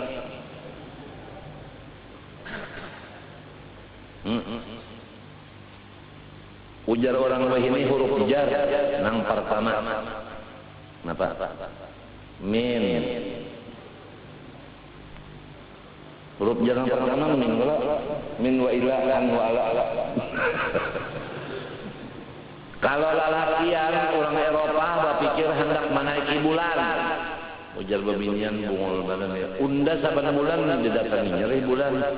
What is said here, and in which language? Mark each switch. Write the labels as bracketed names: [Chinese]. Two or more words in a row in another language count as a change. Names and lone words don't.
[Banjar] Ujar orang ini huruf jar nang pertama. Napa? Min. Huruf jar nang pertama [Arabic] من وإلى عن وعلى. [Banjar] Kalau lalakian orang Eropa berpikir hendak menaiki bulan. Ujar babinian bungul badan ya. Unda saban bulan didatangi nyeri bulan.